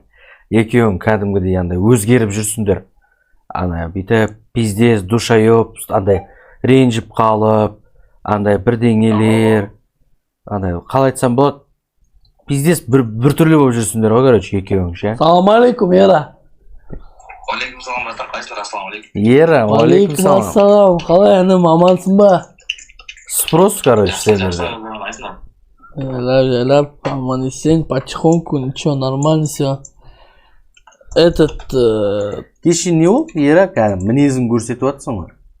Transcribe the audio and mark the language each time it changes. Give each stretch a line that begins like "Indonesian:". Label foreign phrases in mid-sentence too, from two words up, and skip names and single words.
Kazakh: Екеуің кәдімгідей андай өзгеріп жүрсіңдер. Ана бүйтіп пиздес, душайып, андай ренжіп қалып, андай бірдеңелер, андай қалай айтсам болады, пиздес бір түрлі болып жүрсіңдер ғой, короче, екеуің ше.
Arabic: سلام عليكم, Ера. عليكم سلام, братан, қайсыңдар, السلام عليكم. Ера, عليكم سلام.
Kazakh: Ассалам, қалай інім, амансың ба?
Russian: Спрос, короче, сендерде.
Kazakh: Ляп, аман есен,
Russian: потихоньку, ничего, нормально все.
Kazakh: Кеше не ол? Ера, мінезін көрсетіп атсың ғой.